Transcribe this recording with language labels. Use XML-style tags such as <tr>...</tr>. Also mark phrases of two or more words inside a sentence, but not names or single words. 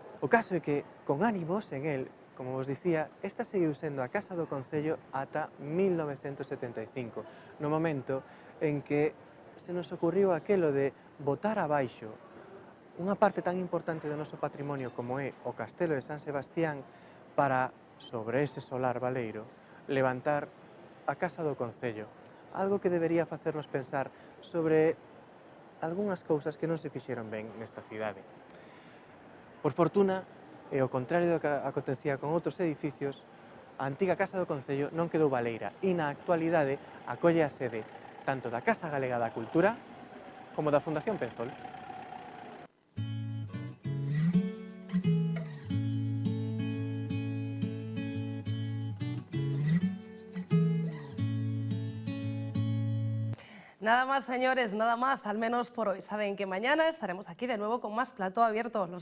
<gl>O caso é que, con ánimos en el, como vos dicía, esta seguiu sendo a Casa do Concello ata 1975, no momento en que se nos ocurriu aquelo de botar abaixo unha parte tan importante do noso patrimonio como é o Castelo de San Sebastián para, sobre ese solar baleiro, levantar a Casa do Concello, algo que debería facernos pensar sobre algunhas cousas que non se fixeron ben nesta cidade. Por fortuna, e ao contrario do que acontecía con outros edificios, a antiga Casa do Concello non quedou baleira e na actualidade acolle a sede tanto da Casa Galega da Cultura como da Fundación Penzol.</gl> <es>Nada más, señores, nada más, al menos por hoy. Saben que mañana estaremos aquí de nuevo con más Plató Abierto.</es>